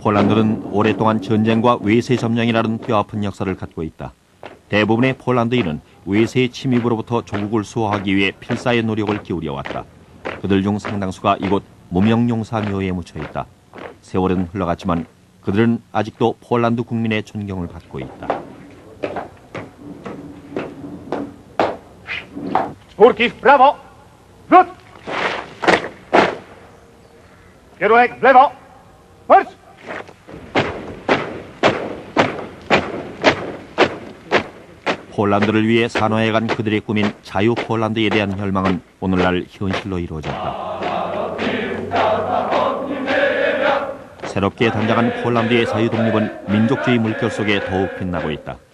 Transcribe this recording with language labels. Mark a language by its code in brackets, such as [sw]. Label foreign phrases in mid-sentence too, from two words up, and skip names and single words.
[ko] 폴란드는 오랫동안 전쟁과 외세 점령이라는 뼈아픈 역사를 갖고 있다. 대부분의 폴란드인은 외세의 침입으로부터 조국을 수호하기 위해 필사의 노력을 기울여왔다. 그들 중 상당수가 이곳 무명용사묘에 묻혀있다. 세월은 흘러갔지만 그들은 아직도 폴란드 국민의 존경을 받고 있다. [pl] Turkis, brawo! Rzut! Kierunek w lewo! Marsz! [ko] 폴란드를 위해 산화해간 그들의 꿈인 자유 폴란드에 대한 혈망은 오늘날 현실로 이루어졌다. 새롭게 단장한 폴란드의 자유 독립은 민족주의 물결 속에 더욱 빛나고 있다.